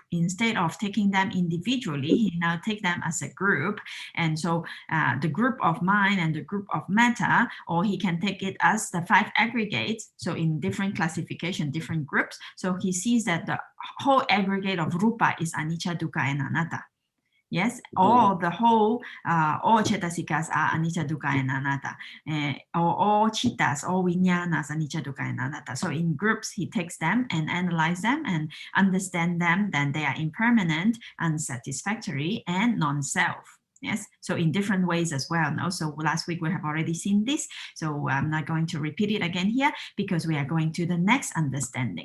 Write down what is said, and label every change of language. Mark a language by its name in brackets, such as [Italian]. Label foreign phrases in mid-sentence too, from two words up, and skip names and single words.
[English] Instead of taking them individually, he now take them as a group. And so the group of mind and the group of matter, or he can take it as the 5 aggregates. So in different classification, different groups. So he sees that the whole aggregate of rupa is [Pali] anicca, dukkha, [English] and anatta. Yes, all the whole, all cetasikas are [Pali] anicca, dukkha, [English] and anatta. Or all chittas, all vinyanas, [Pali] anicca, dukkha, [English] and anatta. So in groups, he takes them and analyze them and understand them. Then they are impermanent, unsatisfactory, and non-self. Yes, so in different ways as well. So last week we have already seen this. So I'm not going to repeat it again here because we are going to the next understanding.